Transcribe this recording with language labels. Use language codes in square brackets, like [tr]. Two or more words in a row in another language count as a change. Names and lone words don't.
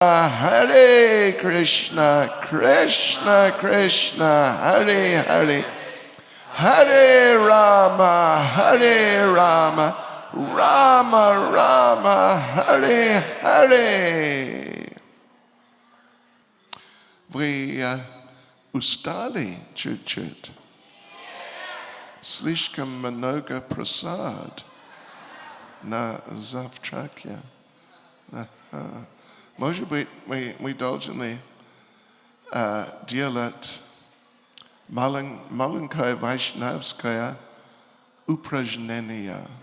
[sa] Hare Krishna, Krishna Krishna, Hare Hare, Hare Rama, Hare Rama, Rama Rama, Hare Hare. [ru] Вы устали чуть-чуть? Слишком много просад на завтраке. Может быть, мы должны делать маленькое вайшнавское упражнение.